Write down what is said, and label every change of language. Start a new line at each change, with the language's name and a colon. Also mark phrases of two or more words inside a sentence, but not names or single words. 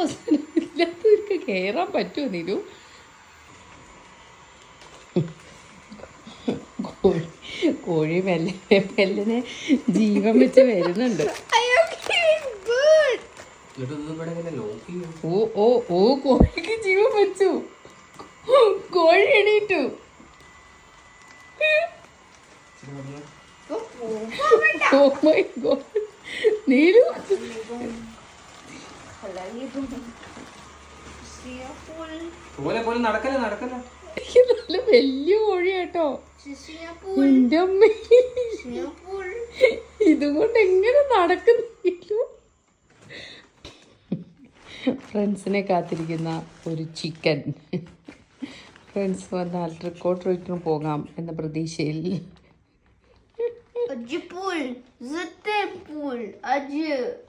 Malayalam: ഇതിനകത്ത് കയറാൻ പറ്റുമോ നീലു? കോഴി മെല്ലനെ ജീവൻ വെച്ച് വരുന്നുണ്ട്. ഓ ഓ ഓ, കോഴിക്ക് ജീവൻ വെച്ചു. കോഴി എണീറ്റു.
English: Oh my God.
Malayalam: നീലു നല്ല വലിയ കോഴിയാട്ടോ. എന്റെ അമ്മ, ഇതുകൊണ്ട് എങ്ങനെ നടക്കുന്നില്ല. ഫ്രണ്ട്സിനെ കാത്തിരിക്കുന്ന ഒരു ചിക്കൻ. ഫ്രണ്ട്സ് വന്നാൽ ട്രിക്കോട്രീറ്റിന് പോകാം എന്ന പ്രതീക്ഷയിൽ.
French: Adieu poule, je t'aime poule, adieu.